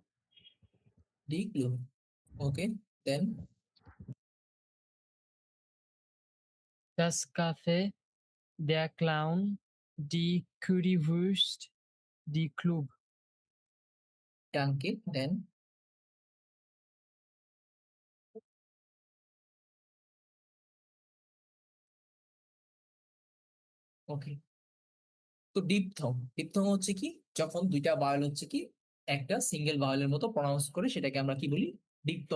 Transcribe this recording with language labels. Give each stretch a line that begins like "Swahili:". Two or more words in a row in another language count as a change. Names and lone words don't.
German: die Club.
English: Okay, then
German: Das Café, der Clown, die Currywurst, die Club. danke.
Bangla: Then ওকে, তো ডিপথং হচ্ছে কি যখন দুইটা ভাওয়েল হচ্ছে কি একটা সিঙ্গেল ভাওয়েলের মতো প্রনাউন্স করে সেটাকে আমরা কি বলি, ডিপথং বলি।